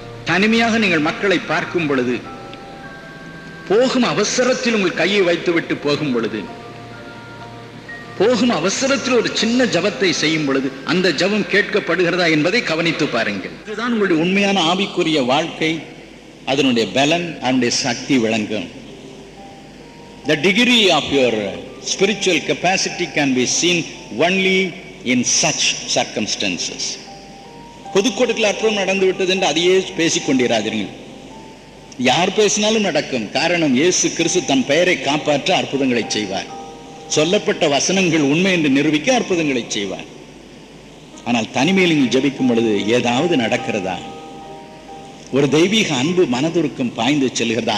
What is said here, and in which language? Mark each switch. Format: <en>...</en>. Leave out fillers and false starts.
<ta>தனிமையாக நீங்கள் மக்களை பார்க்கும் பொழுது, போகும் அவசரத்தில் உங்கள் கையை வைத்துவிட்டு போகும் பொழுது, போகும் அவசரத்தில் ஒரு சின்ன ஜபத்தை செய்யும் பொழுது அந்த ஜபம் கேட்கப்படுகிறதா என்பதை கவனித்து பாருங்கள். இதுதான் உங்களுடைய உண்மையான ஆவிக்குரிய வாழ்க்கை. அதனுடைய பலன், அதனுடைய சக்தி விளங்கும்.</ta> <en>The degree of your spiritual capacity can be seen only in such circumstances.</en> <ta>பொதுக்கூட்டத்தில் அற்புதம் நடந்து விட்டது என்று அதையே பேசிக்கொண்டிராதீர்கள். யார் பேசினாலும் நடக்கும். காரணம், இயேசு கிறிஸ்து தன் பெயரை காப்பாற்ற அற்புதங்களை செய்வார். சொல்லப்பட்ட வசனங்கள் உண்மை என்று நிரூபிக்க அற்புதங்களை செய்வார். ஆனால் தனிமையில் நீங்கள் ஜெபிக்கும் பொழுது ஏதாவது நடக்கிறதா? ஒரு தெய்வீக அன்பு மனதுருக்கம் பாய்ந்து செல்கிறதா?</ta>